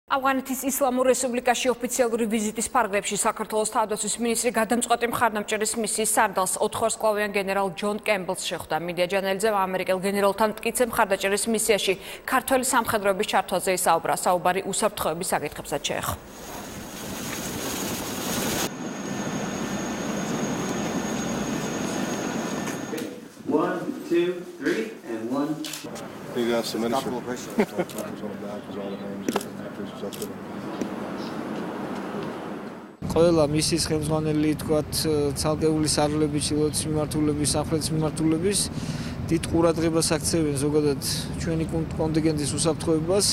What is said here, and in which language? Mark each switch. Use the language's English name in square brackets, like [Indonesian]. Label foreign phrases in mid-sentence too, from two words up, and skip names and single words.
[Georgian] ავღანეთის ისლამურ რესპუბლიკაში ოფიციალური ვიზიტის ფარგლებში საქართველოს თავდაცვის მინისტრი გადამწყვეტი მხარდამჭერის მისიის სარდალს 4 ვარსკვლავიან გენერალ ჯონ კემბელს შეხვდა. მედია ჯანალიძემ ამერიკელ გენერალთან მტკიცე მხარდაჭერის მისიაში ქართველი სამხედროების ჩართვაზე ისაუბრა. საუბარი უსაფრთხოების საკითხებსაც შეეხო. [English] One, two, three, and one. You got some minister. [Georgian] ყველა მისიის ხელმძღვანელი თქვათ ცალკეული სარლების, ჩილოთის მიმართულების, სამხრეთის მიმართულების დიდ ყურადღებას აქცევენ ზოგადად ჩვენი კონტინგენტის უსაფრთხოებას.